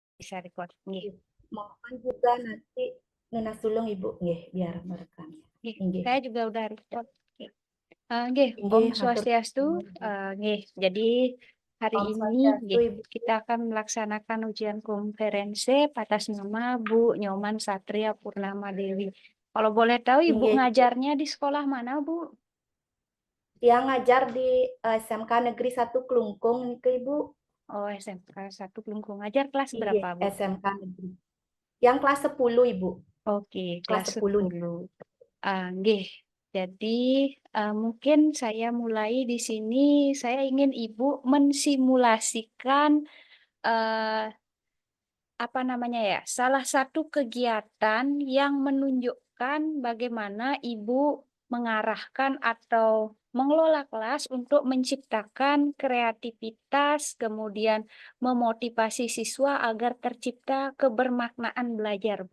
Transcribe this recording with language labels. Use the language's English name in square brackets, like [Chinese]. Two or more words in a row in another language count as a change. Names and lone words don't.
[Indonesian] saya record. Nggih. Mohon juga nanti Nuna sulung Ibu nggih biar merekam. Nggih, Nggih. saya juga udah record. Nggih, Nggih, Om hatur Swastiastu. nuhun. Nggih, jadi hari Om ini Swastiastu, nggih, Ibu. kita akan melaksanakan ujian konferensi atas nama Bu Nyoman Satria Purnama Dewi. Kalau boleh tahu Ibu Nggih, ngajarnya di sekolah mana, Bu? dia ngajar di SMK Negeri 1 Klungkung nih ke Ibu. Oh, SMK 1 Kelungkung. Ngajar kelas Nggih, berapa, Bu? SMK Negeri. Yang kelas 10 Ibu. Oke, Kelas kelas 10 nih. 10. Nggih. Jadi mungkin saya mulai di sini. Saya ingin Ibu mensimulasikan eh, apa namanya ya, salah satu kegiatan yang menunjukkan bagaimana Ibu mengarahkan atau mengelola kelas untuk menciptakan kreativitas, kemudian memotivasi siswa agar tercipta kebermaknaan belajar, Bu.